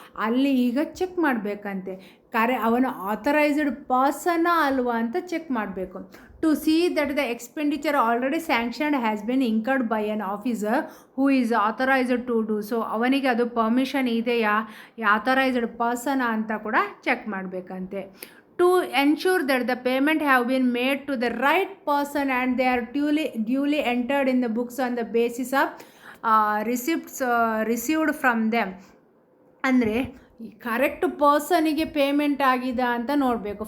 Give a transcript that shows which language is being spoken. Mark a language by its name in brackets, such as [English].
[Kannada] ಅಲ್ಲಿ ಈಗ ಚೆಕ್ ಮಾಡಬೇಕಂತೆ, ಅವನು ಆಥರೈಸ್ಡ್ ಪರ್ಸನ್ನ ಅಲ್ವಾ ಅಂತ ಚೆಕ್ ಮಾಡಬೇಕು. [English] To see that the expenditure already sanctioned has been incurred by an officer who is authorized to do so. [Kannada] ಅವನಿಗೆ ಅದು ಪರ್ಮಿಷನ್ ಇದೆಯಾ, ಆಥರೈಸ್ಡ್ ಪರ್ಸನ್ ಅಂತ ಕೂಡ check ಮಾಡಬೇಕಂತೆ. [English] To ensure that the payment have been made to the right person and they are duly entered in the books on the basis of receipts received from them. [Kannada] ಅಂದರೆ correct ಪರ್ಸನಿಗೆ payment ಆಗಿದೆ ಅಂತ ನೋಡಬೇಕು.